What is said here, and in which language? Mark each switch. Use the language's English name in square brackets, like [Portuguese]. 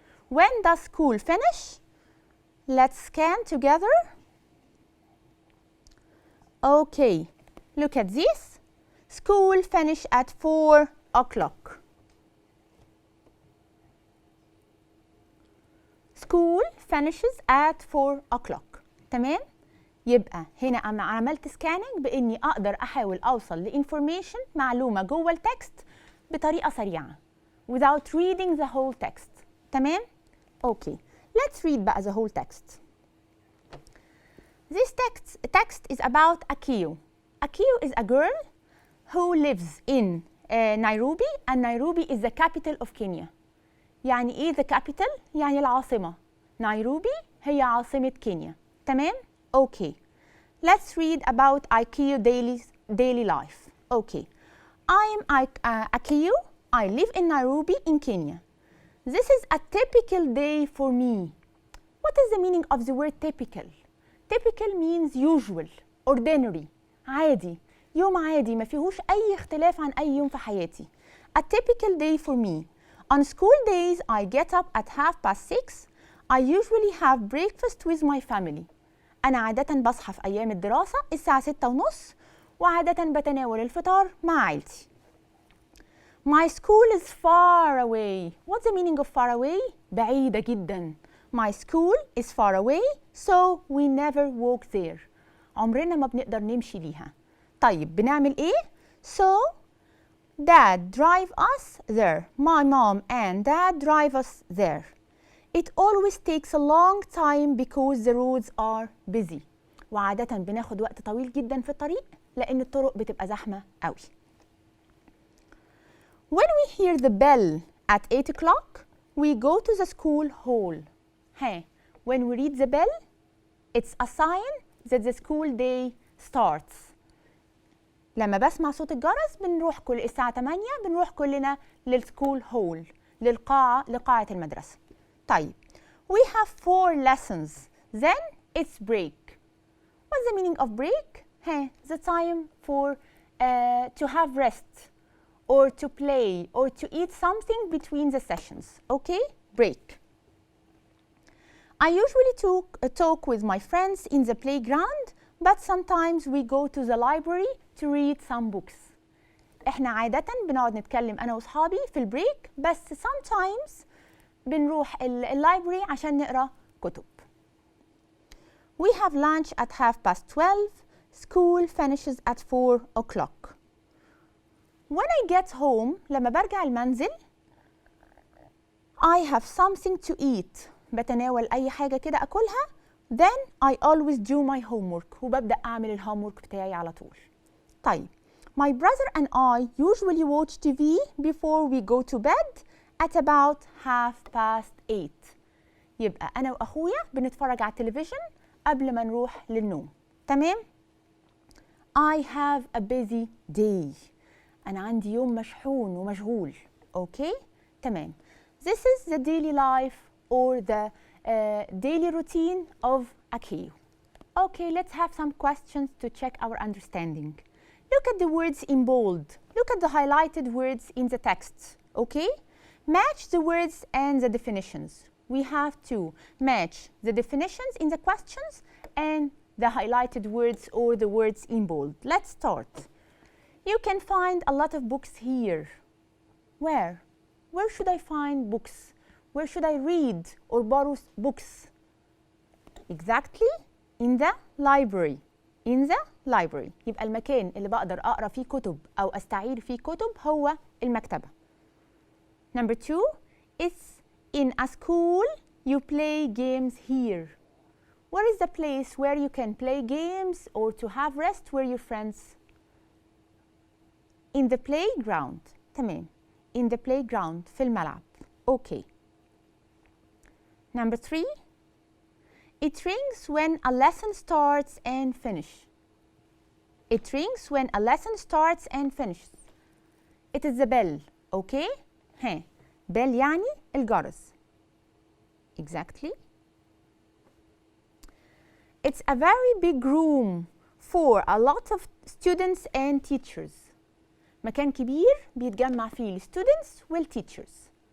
[English] When does school finish? Let's scan together. Okay, look at this. School finish at 4 o'clock. School finishes at 4 o'clock. [Arabic] تمام؟ يبقى هنا أنا عملت سكاننج بإني أقدر أحاول أوصل لإنفورميشن، معلومة جوه التكست بطريقة سريعة [English] without reading the whole text. [Arabic] تمام؟ أوكي. [English] Let's read بقى the whole text. This text is about Akio. Akio is a girl who lives in Nairobi, and Nairobi is the capital of Kenya. [Arabic] يعني إيه the capital؟ يعني العاصمة. نيروبي هي عاصمة كينيا. تمام؟ Okay. [English] Let's read about Akio daily life. Okay. I'm Akio. I live in Nairobi in Kenya. This is a typical day for me. What is the meaning of the word typical? Typical means usual, ordinary, عادي. [Arabic] يوم عادي ما فيهوش أي اختلاف عن أي يوم في حياتي. [English] A typical day for me. On school days, I get up at 6:30. I usually have breakfast with my family. [Arabic] أنا عادة بصحى في أيام الدراسة الساعة 6:30 وعادة بتناول الفطار مع عيلتي. [English] My school is far away. What's the meaning of far away? [Arabic] بعيدة جدا. [English] My school is far away, so we never walk there. [Arabic] عمرنا ما بنقدر نمشي ليها. طيب بنعمل ايه؟ [English] So Dad drive us there. My mom and Dad drive us there. It always takes a long time because the roads are busy. [Arabic] وعادة بناخد وقت طويل جدا في الطريق لأن الطرق بتبقى زحمة قوي. [English] When we hear the bell at 8 o'clock, we go to the school hall. Hey, when we read the bell, it's a sign that the school day starts. [Arabic] لما بسمع صوت الجرس بنروح الساعة 8 بنروح كلنا للسكول هول، لقاعة المدرسة. [English] طيب we have 4 lessons, then it's break. What's the meaning of break? Hey, the time for to have rest or to play or to eat something between the sessions. Okay, break. I usually talk with my friends in the playground, but sometimes we go to the library to read some books. [Arabic] احنا عادة بنقعد نتكلم أنا وصحابي في البريك، بس sometimes بنروح اللايبرري عشان نقرأ كتب. [English] We have lunch at 12:30. School finishes at 4 o'clock. When I get home, [Arabic] لما برجع المنزل, [English] I have something to eat. [Arabic] بتناول أي حاجة كده أكلها. [English] Then I always do my homework. [Arabic] وببدأ أعمل الهومورك بتاعي على طول. [English] طيب, my brother and I usually watch TV before we go to bed at about 8:30. [Arabic] يبقى أنا وأخويا بنتفرج على التلفزيون قبل ما نروح للنوم. [English] تمام؟ I have a busy day. [Arabic] أنا عندي يوم مشحون ومشغول. أوكي؟ تمام. [English] This is the daily life or the daily routine of Akio. Okay, let's have some questions to check our understanding. Look at the words in bold. Look at the highlighted words in the text. Okay? Match the words and the definitions. We have to match the definitions in the questions and the highlighted words or the words in bold. Let's start. You can find a lot of books here. Where? Where should I find books? Where should I read or borrow books? Exactly, in the library. In the library. [Arabic] يبقى المكان اللي بقدر أقرأ فيه كتب أو أستعير فيه كتب هو المكتبة. [English] Number 2, it's in a school you play games here. Where is the place where you can play games or to have rest where your friends? In the playground. تمام. In the playground. [Arabic] في الملعب. [English] Okay. Number 3. It rings when a lesson starts and finishes. It rings when a lesson starts and finishes. It is the bell. Okay? ها. [Arabic] bell يعني الجرس. [English] Exactly. It's a very big room for a lot of students and teachers. [Arabic] مكان كبير بيتجمع فيه ال students وال teachers.